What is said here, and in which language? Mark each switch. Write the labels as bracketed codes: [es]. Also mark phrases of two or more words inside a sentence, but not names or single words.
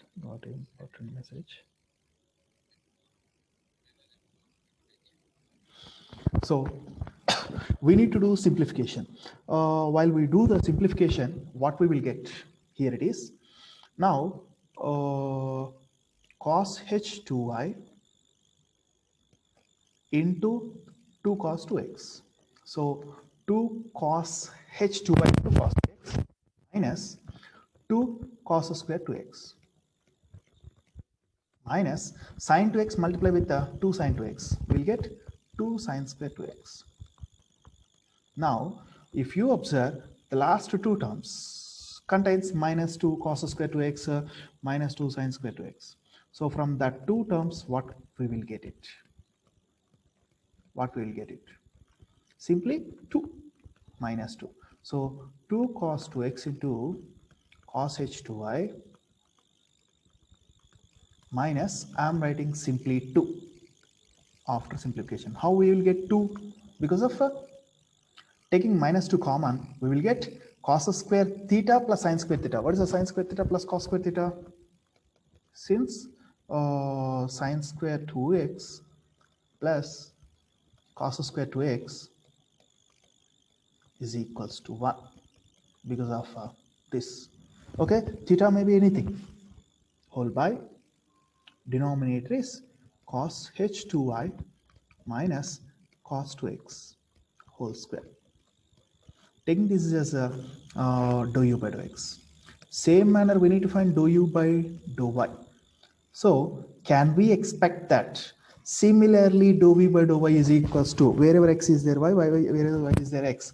[en] Got an important message. So we need to do simplification. While we do the simplification, what we will get? Here it is. Now cos h2y into 2 cos 2x. So 2 cos h2y into cos x minus 2 cos square 2x minus sine 2x multiply with the 2 sine 2x. We will get 2 sine square 2x. Now, if you observe, the last two terms contains minus 2 cos square 2x minus 2 sine square 2x. So from that two terms, what we will get it? What we will get it? Simply 2 minus 2. So 2 cos 2x into cos h2y minus, I am writing simply 2 after simplification. How we will get 2? Because of taking minus 2 common, we will get cos square theta plus sine square theta. What is the sine square theta plus cos square theta? Since sine square 2x plus cos square 2x is equals to 1 because of this. Okay, theta may be anything. Whole by denominator is cos h2y minus cos 2x whole square. Taking this as a dou u by dou x. Same manner we need to find dou u by dou y. So can we expect that similarly dou v by dou y is equals to, wherever x is there y, wherever y is there x.